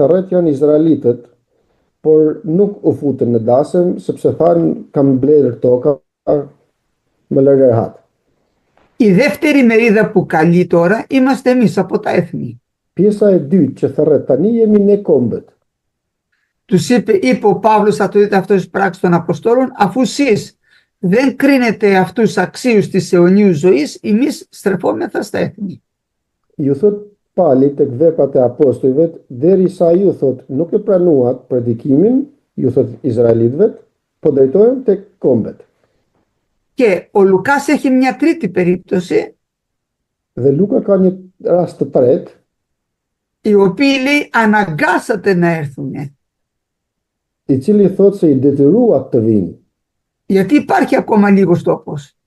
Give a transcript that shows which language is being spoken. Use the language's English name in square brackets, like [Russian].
[Albanian] janë izraelitët, por nuk u futën në dasëm sepse thanë kam mbledhur toka me lërë rehat. [Greek] Η δεύτερη μερίδα που καλεί τώρα είμαστε εμείς από τα έθνη. [Albanian] Pjesa e dytë që therrët tani jemi ne kombët. [Greek] Τους είπε ο Παύλος, θα το δείτε αυτό στις πράξεις των Αποστόλων, αφού εσείς δεν κρίνετε αυτούς αξίους της αιωνίου ζωής, εμείς στρεφόμεθα στα έθνη. [Albanian] Ju thot Pali tek Veprat e Apostujve, derisa ju thot nuk e pranuat predikimin, ju thot izraelitëve, po drejtohen tek kombet. [Greek] Και ο Λουκάς έχει μια τρίτη περίπτωση, [Albanian] Dhe Luka ka një rast të tretë, [Greek] οι οποίοι λέει αναγκάσατε να έρθουν. [Albanian] i cili thot se i detyruat të vinë, [Greek] Γιατί υπάρχει ακόμα λίγος τόπος.